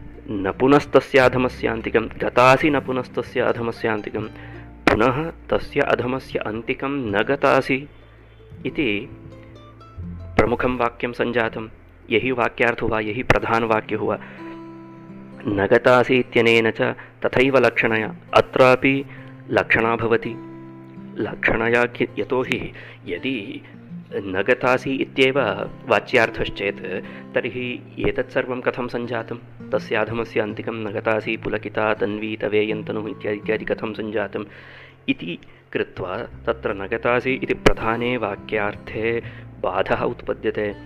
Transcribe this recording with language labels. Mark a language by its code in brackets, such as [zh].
[sa] न पुनस्तस्य अधमस्यान्तिकं, गतासि न पुनस्तस्य अधमस्यान्तिकं, पुनः तस्य अधमस्य अन्तिकं न गतासि इति प्रमुखं वाक्यं संजातं। [hi] यही वाक्यार्थ हुआ, यही प्रधान वाक्य हुआ। [sa] न गतासि इत्यनेन च तथैव लक्षणया, अत्रापि लक्षणा भवति। लक्षणया यतोहि यदि न गतासि इत्येव वाच्यार्थश्चेत् तर्हि एतत् सर्वं कथं संजातं? तस्याधमस्य अन्तिकं न गतासि, पुलकिता तन्वी तवेयन्तनुः इत्यादि इत्यादि कथं संजातम् इति कृत्वा तत्र न गतासि इति प्रधाने वाक्यार्थे बाधः उत्पद्यते।